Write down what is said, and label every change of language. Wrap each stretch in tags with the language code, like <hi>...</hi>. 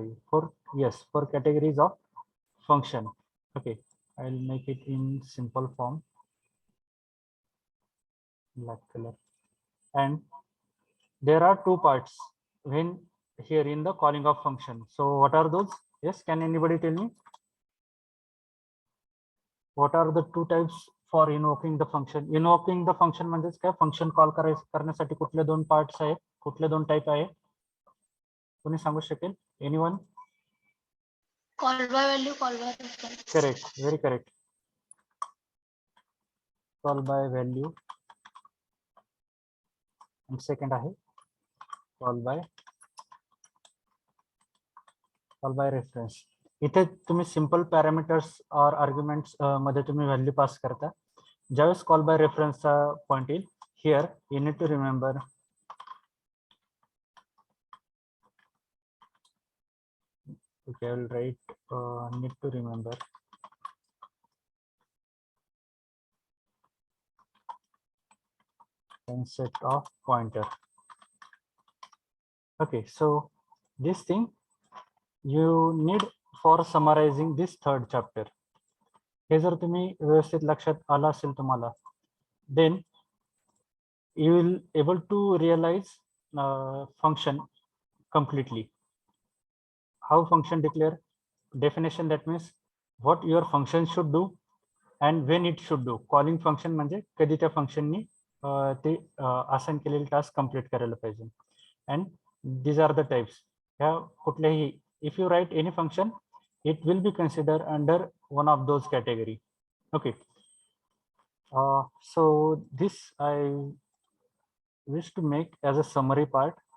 <en>Four categories of function. Okay, I'll make it in simple form, black color. And there are two parts when here in the calling of function. So what are those? Yes, can anybody tell me? What are the two types for invoking the function? Invoking the function</en> <mr>म्हणजेच काय? Function call करण्यासाठी कुठले दोन parts आहेत, कुठले दोन type आहे, कोणी सांगू शकेल?</mr> <en>Anyone? Call by value, call by reference. Correct, very correct. Call by value and second</en> <mr>आहे</mr> <en>call by reference.</en> <mr>इथे तुम्ही सिंपल पॅरामीटर्स और आर्ग्युमेंट्स मध्ये तुम्ही व्हॅल्यू पास करता. ज्यावेळेस कॉल बाय रेफरन्सचा पॉइंट येईल,</mr> <en>Here you need to remember okay, I will write need to remember concept of pointer. Okay, so this thing you need for summarizing this third chapter.</en> <mr>हे जर तुम्ही व्यवस्थित लक्षात आला असेल तुम्हाला,</mr> <en>then you will able to realize function completely. How function declare? Definition, that means what your function should do and when it should do.</en> <mr>Calling function म्हणजे कधी त्या फंक्शननी ते असाइन केलेले टास्क कंप्लीट करायला पाहिजे.</mr> <en>And these are the types.</en> <mr>ह्या कुठल्याही,</mr> <en>if you write any function, it will be considered under one of those category. Okay. So this I wish to make as a summary part.</en>